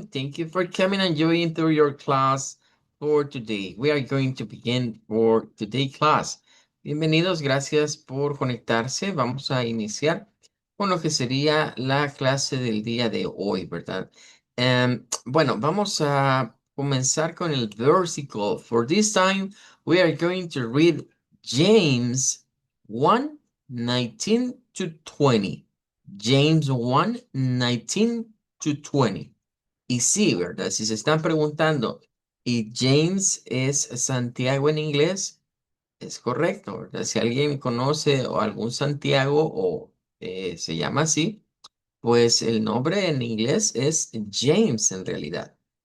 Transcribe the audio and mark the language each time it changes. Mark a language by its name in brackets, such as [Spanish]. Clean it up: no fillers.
[English] Thank you for coming and joining through your class for today. We are going to begin for today class. [Spanish] Bienvenidos, gracias por conectarse. Vamos a iniciar con lo que sería la clase del día de hoy, ¿verdad? Bueno, vamos a comenzar con el versicle. [English] For this time, we are going to read James 1:19 to 20. James 1:19 to 20. [Spanish] Y sí, ¿verdad? Si se están preguntando, ¿y James es Santiago en inglés? Es correcto, ¿verdad? Si alguien conoce o algún Santiago o se llama así, pues el nombre en inglés es James en realidad.